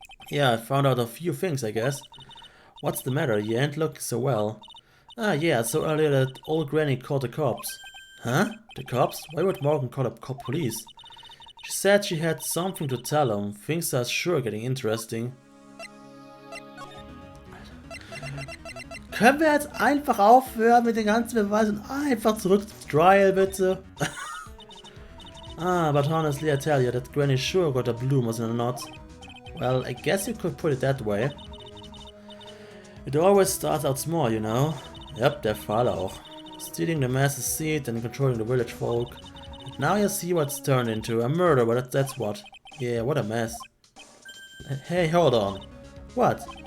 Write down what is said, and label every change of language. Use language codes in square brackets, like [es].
[en] Yeah, I found out a few things, I guess. What's the matter? You ain't looking so well. Ah, yeah, so earlier that old granny called the cops. Huh? The cops? Why would Morgan call up cop police? She said she had something to tell them. Things are sure getting interesting. [de] Können wir jetzt einfach aufhören mit den ganzen Beweisen und einfach zurück zum Trial, bitte? [en] Ah, but honestly, I tell you, that granny sure got a bloomers in a knot. Well, I guess you could put it that way. It always starts out small, you know. Yep, [de] der Fall auch. [en] Stealing the master's seat and controlling the village folk. And now you see what's turned into. A murder, but that's what. Yeah, what a mess. Hey, hold on. What?